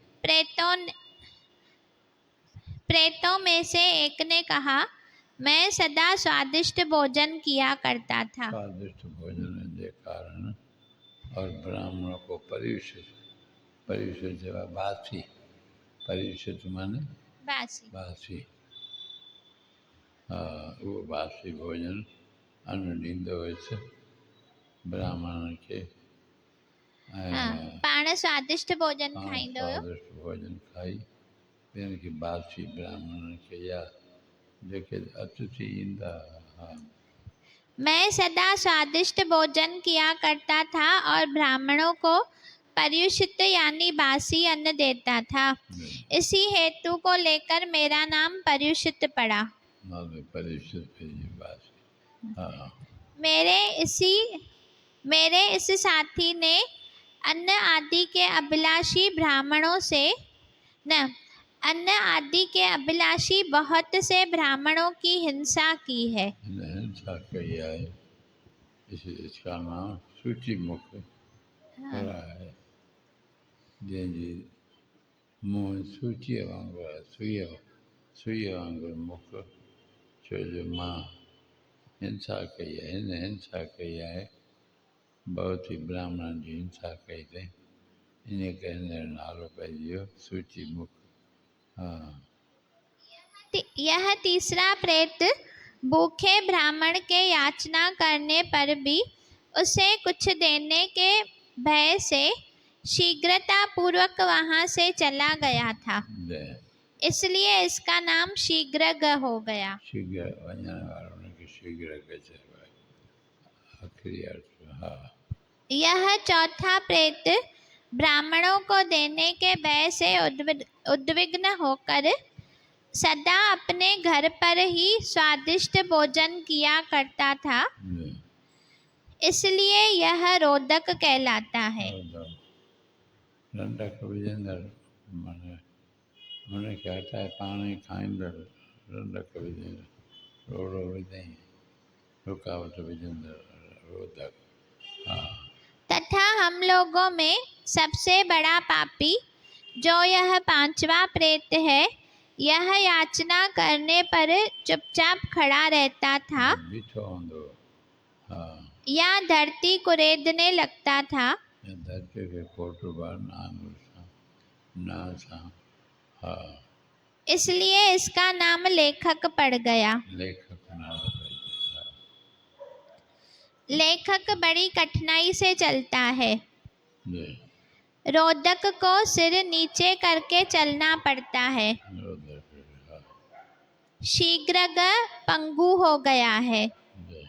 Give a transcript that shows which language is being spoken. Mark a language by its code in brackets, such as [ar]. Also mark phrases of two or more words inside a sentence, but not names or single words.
[hi] प्रेतों में से एक ने कहा, मैं सदा स्वादिष्ट भोजन किया करता था। स्वादिष्ट भोजन के कारण और ब्राह्मणों को परिविशित, परिविशित सेवा बासी, परिविशित माने बासी। [sd] बासी। हाँ, वो बासी भोजन अन्न ॾींदो हुयसि ब्राह्मण खे। पाण स्वादिष्ट भोजन पाण खाईंदो हुयो। स्वादिष्ट भोजन खाई ॿियनि खे बासी ब्राह्मणनि खे या जेके अतिथि ईंदा। हाँ। [hi] मैं सदा स्वादिष्ट भोजन किया करता था और ब्राह्मणों को पर्युषित यानी बासी अन्न देता था। इसी हेतु को लेकर मेरा नाम पर्युषित पड़ा। परिविशित बासी। हाँ। मेरे इस साथी ने अन्न आदि के अभिलाषी ब्राह्मणों से अन्न आदि के अभिलाषी बहुत से ब्राह्मणों की हिंसा की है। [sd] हिंसा कई है। [hi] इसका नाम सूची मुख पड़ा है। [sd] जंहिंजी मुंहुं सूचीअ वांगुरु आहे, सुईअ वांगुरु मुख। छो जो मां हिंसा कई आहे, हिन हिंसा कई आहे, [hi] बहुत ही [sd] ब्राह्मणनि जी हिंसा कई अथई, इन करे हिन जो नालो पइजी वियो सूची मुख। हाँ। [hi] यह तीसरा प्रेत भूखे ब्राह्मण के याचना करने पर भी उसे कुछ देने के भय से शीघ्रता पूर्वक वहां से चला गया था, इसलिए इसका नाम शीघ्रग हो गया। [sd] शीघ्र वञण वारो उनखे शीघ्रग चइबो आहे, आखिरी अर्थ। हाँ। [hi] यह चौथा प्रेत ब्राह्मणों को देने के भय से उद्विग्न होकर सदा अपने घर पर ही स्वादिष्ट भोजन किया करता था, इसलिए यह रोदक कहलाता है। [sd] रंडक विझंदड़ माने हुनखे हटाए पाण ई खाईंदड़, रंडक विझंदड़, रोड़ो विझई, रुकावट विझंदड़, रोदक। हाँ। [hi] तथा हम लोगों में सबसे बड़ा पापी जो यह पांचवा प्रेत है, यह याचना करने पर चुपचाप खड़ा रहता था [sd] बीठो हूंदो। हाँ। [hi] या धरती कुरेदने लगता था। [sd] धरती खे कोटबार ना सां। हाँ। [hi] इसलिए इसका नाम लेखक पड़ गया। [sd] लेखक नालो पइजी। हाँ। [hi] लेखक बड़ी कठिनाई से चलता है। जी। रोदक को सिर नीचे करके चलना पड़ता है। रोदक। हाँ। शीघ्रग पंगु हो गया है। जी।